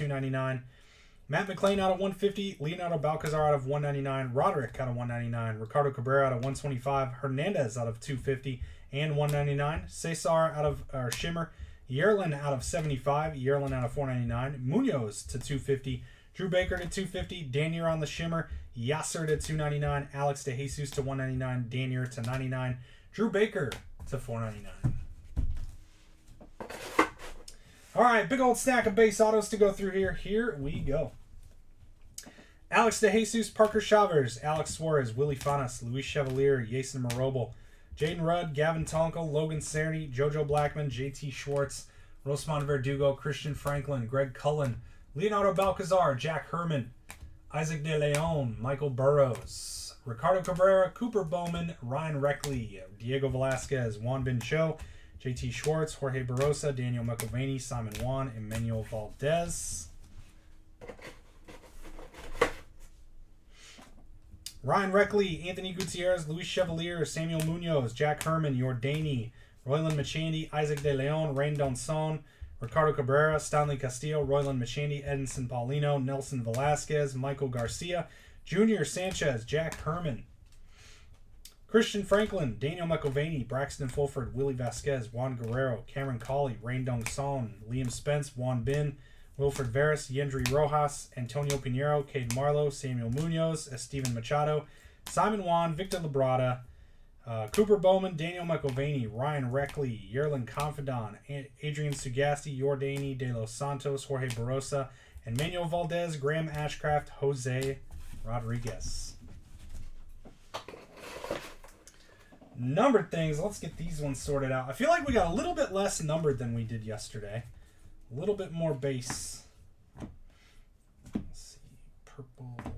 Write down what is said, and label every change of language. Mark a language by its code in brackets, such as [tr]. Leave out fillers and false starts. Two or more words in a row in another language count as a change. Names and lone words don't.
[en] 299, Matt McLean out of 150, Leonardo Balcazar out of 199, Roderick out of 199, Ricardo Cabrera out of 125, Hernandez out of 250 and 199, Cesar out of Shimmer, Yerlin out of 75, Yerlin out of 499, Munoz to 250, Drew Baker to 250, Danier on the Shimmer, Yasser to 299, Alex DeJesus to 199, Danier to 99, Drew Baker to 499. All right, big old stack of base autos to go through here. Here we go. Alex DeJesus, Parker Chavez, Alex Suarez, Willie Fanas, Luis Chevalier, Jason Marobel, Jaden Rudd, Gavin Tonko, Logan Cerny, JoJo Blackman, JT Schwartz, Rosman Verdugo, Christian Franklin, Greg Cullen, Leonardo Balcazar, Jack Herman, Isaac De Leon, Michael Burrows, Ricardo Cabrera, Cooper Bowman, Ryan Reckley, Diego Velasquez, Juan Bin Cho, JT Schwartz, Jorge Barosa, Daniel McElvaney, Simon Juan, Emmanuel Valdez. Ryan Reckley, Anthony Gutierrez, Luis Chevalier, Samuel Munoz, Jack Herman, Yordani, Royland Machandy, Isaac De Leon, Rain Donson, Ricardo Cabrera, Stanley Castillo, Royland Machandy, Edinson Paulino, Nelson Velasquez, Michael Garcia, Junior Sanchez, Jack Herman, Christian Franklin, Daniel McIlvaney, Braxton Fulford, Willie Vasquez, Juan Guerrero, Cameron Colley, Rain Dong Son, Liam Spence, Juan Bin, Wilfred Veras, Yendry Rojas, Antonio Pinheiro, Cade Marlowe, Samuel Munoz, Esteban Machado, Simon Juan, Victor Labrada, Cooper Bowman, Daniel McIlvaney, Ryan Reckley, Yerlin Confidant, Adrian Sugasti, Yordani De Los Santos, Jorge Barosa, and Manuel Valdez, Graham Ashcraft, Jose Rodriguez. Numbered things. Let's get these ones sorted out. I feel like we got a little bit less numbered than we did yesterday. A little bit more base. Let's see. Purple.